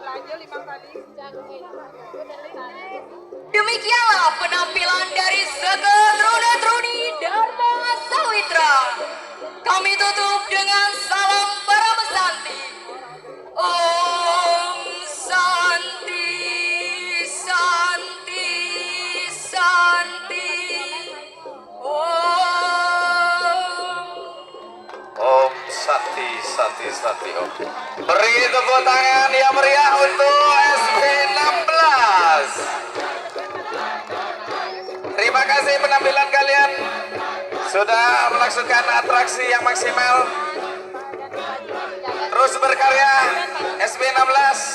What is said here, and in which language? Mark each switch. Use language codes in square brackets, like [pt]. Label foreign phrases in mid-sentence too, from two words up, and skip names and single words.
[id] Demikianlah penampilan dari Sekar Rudatruni Dharma Sawitra. Kami tutup dengan salam para pesanti. Om Santi, Santi, Santi. Om Santi, Santi, Santi, Om. Beri tepuk tangan yang meriah untuk SB16. Terima kasih penampilan kalian sudah melaksanakan atraksi yang maksimal. Terus berkarya SB16.